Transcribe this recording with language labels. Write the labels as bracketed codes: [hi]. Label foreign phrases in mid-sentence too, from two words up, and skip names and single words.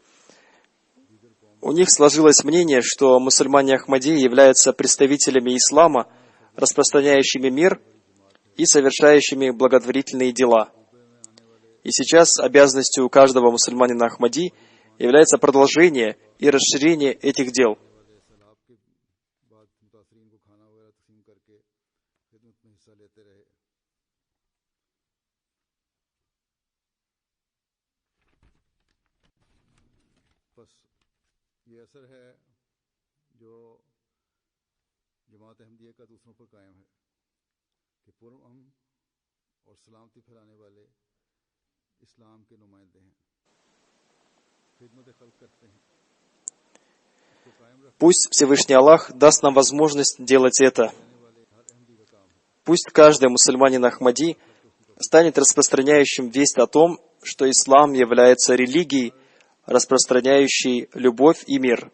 [ru] У них сложилось мнение, что мусульмане Ахмадии являются представителями ислама, распространяющими мир и совершающими благотворительные дела. И сейчас обязанностью каждого мусульманина Ахмади является продолжение и расширение этих дел. [ur] یہ اثر ہے جو جماعت احمدیہ کا دوسروں پر قائم ہے کہ پرامن اور سلامتی پھیلانے والے اسلام کے نمائندے ہیں، خدمت خلق کرتے ہیں. [ru] Пусть Всевышний Аллах даст нам возможность делать это. Пусть каждый мусульманин Ахмади станет распространяющим весть о том, что ислам является религией, распространяющей любовь и мир.